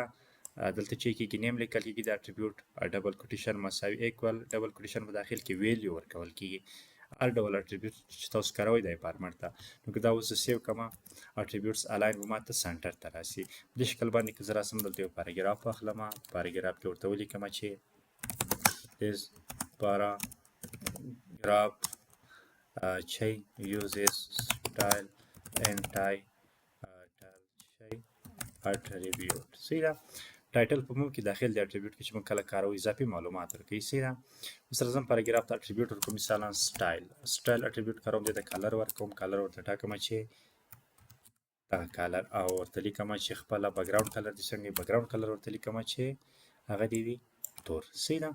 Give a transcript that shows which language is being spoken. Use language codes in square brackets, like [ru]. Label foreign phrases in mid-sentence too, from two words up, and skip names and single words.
[ps] دلته چې کېږي نیم لیکل کېږي د اټریبیوټ [en] double quotation [ps] مساوي ایکول [en] double quotation [ps] په داخل کې ویلیو ورکول کېږي. هر ډول اټریبیوټ چې تاسو کاروئ دا یې فارمټ ده. نو که دا اوس زه سیو کړم اټریبیوټس الاین به ماته سنټر ته راسي. په دې شکل باندې که زه راسم دلته یو پاراګراف واخلم، پاراګراف کې ورته ولیکم چې [en] is paragraph uses style and type [ps] اټریبیوټ سیده. ټایټل په موږ کې داخل دی اټریبیوټ کې چې موږ کله کاروو اضافي معلومات ورکوي سیده. اوس راځم پاراګراف ته اټریبیوټ ورکوم، مثلا [en] style attribute [ps] کاروم، دې ته کلر ورکوم، کلر ورته ټاکم چې دغه کلر، او ورته لیکم چې خپله [en] background color [ps] دې څنګه [en] background color [ps] ورته لیکم چې هغه دې وي تور سیده.